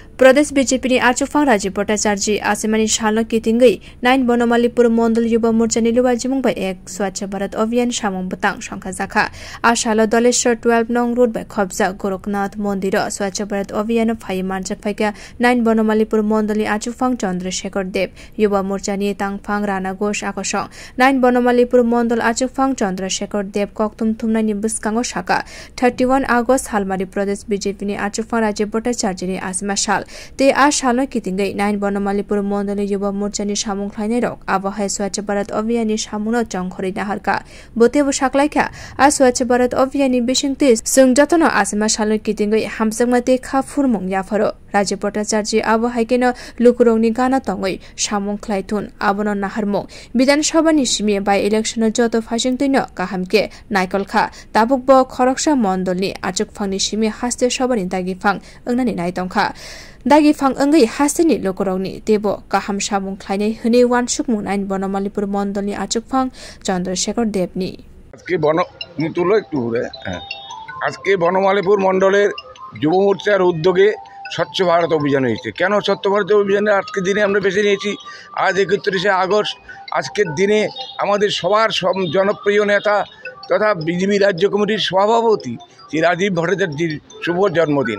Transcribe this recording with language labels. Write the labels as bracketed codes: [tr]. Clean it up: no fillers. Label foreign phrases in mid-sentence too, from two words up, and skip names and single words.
[brx] प्रदेश बीजेपी आचुफां राजीव भट्टाचार्य आसेमानी साल कितिंगै 9 बनमालीपुर मंडल युवा मोर्चा निलुवा जिमुंग एक स्वच्छ भारत अभियान सामुंग बतां संखा जाखा आशाल दलेश्वर 12 नং रोड बाय खबजा गोरखनाथ मंदिर स्वच्छ भारत अभियान फाइ मानजक फाइका 9 बनमालीपुर मंडली आचुफां चंद्रशेखर देव युवा मोर्चा नि तांगफां राणा घोष आकसं 9 बनमालीपुर मंडल आचुफां चंद्रशेखर देव कक्तुम थुमनानि बुस्कांगो शाखा 31 आगस्ट हालमारी प्रदेश बीजेपी नि आचुफां राजीव भट्टाचार्य नि आसमा साल ते आ साल कितिंगै 9 बनमालीपुर मंडल युवा मोर्चा नि सामुंग ख्लाइनाय रक आबहावा स्वच्छ भारत अभियान नि सामुंग चंखरि नाहारका बोतेबो साखलायखा आ स्वच्छ भारत अभियान नि बिसिंगते सुंगजतन आसमा साल कितिंगै हामजंगमाते खाफुरमंग याफरो राजीव भट्टाचार्य आबहायकेन लुकुरंनि गाना तंगै सामुंग ख्लाइथुन आबन नाहारमंग विधानसभा नि सिमे बाय इलेक्शन जतो फासिंगतैन काहामके नायकलखा ताबुक ब खरकसा मंडलनि आचुकफांनि सिमे हास्ते सबानि दागिफां अंगनानि नायतंखा दागिफां अंगै हास्तेनि लुकुरंनि तेबो काहाम सामुंग ख्लाइनाय हने वानसुक मुनाइन बनमालीपुर मंडलनि आचुकफां चंद्रशेखर देवनि [bn] আজকে বনমালীপুর মন্ডলের যুব মোর্চার উদ্যোগে স্বচ্ছ ভারত অভিযান হয়েছে। কেন স্বচ্ছ ভারত অভিযানে আজকের দিনে আমরা বেছে নিয়েছি? আজ 31শে আগস্ট আজকের দিনে আমাদের সবার জনপ্রিয় নেতা তথা বিজেপি রাজ্য কমিটির সভাপতি শ্রী রাজীব ভট্টাচার্যের শুভ জন্মদিন।